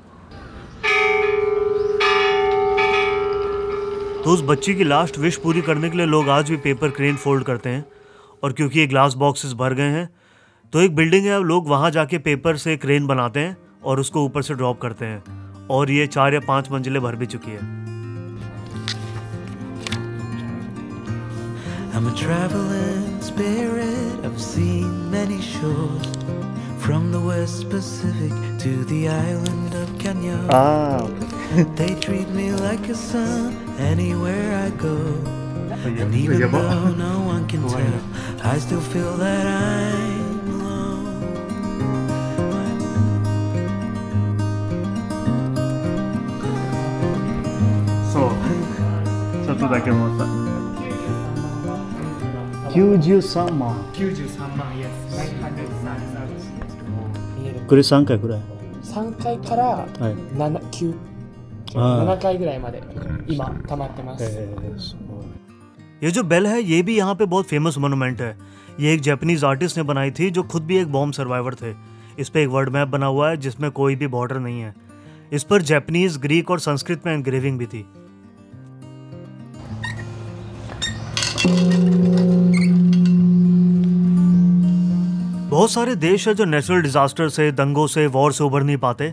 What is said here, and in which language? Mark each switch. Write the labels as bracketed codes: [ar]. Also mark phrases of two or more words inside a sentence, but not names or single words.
[hi] तो उस बच्ची की [en] last wish [hi] पूरी करने के लिए लोग आज भी [en] paper crane [hi] फोल्ड करते हैं. और क्योंकि ये [en] glass boxes [hi] भर गए हैं तो एक बिल्डिंग है, लोग वहाँ जाके पेपर से क्रेन बनाते हैं और उसको ऊपर से ड्रॉप करते हैं और ये 4 या 5 मंजिलें भर भी चुकी है. [en] I'm a traveling spirit, I've seen many shores, from the West Pacific to the island of Kenya. They treat me like a son anywhere I go, and even though no one can tell, I still feel that I'm alone. So to that game Kyūjū-sama. Kyūjū-sama, yes. 900,000. [ja] これ3回くらい。 3回から7回ぐらいまで今溜まってます。 [hi] ये जो बेल है ये भी यहाँ पे बहुत [en] famous monument [hi] है. ये एक [en] Japanese artist [hi] ने बनाई थी जो खुद भी एक [en] bomb survivor [hi] थे. इस पे एक [en] world map [hi] बना हुआ है जिसमें कोई भी बॉर्डर नहीं है. इस पर जापानीज, ग्रीक और संस्कृत में एनग्रेविंग भी थी. बहुत सारे देश है जो [en] natural disaster [hi] से, दंगों से, वॉर से उभर नहीं पाते.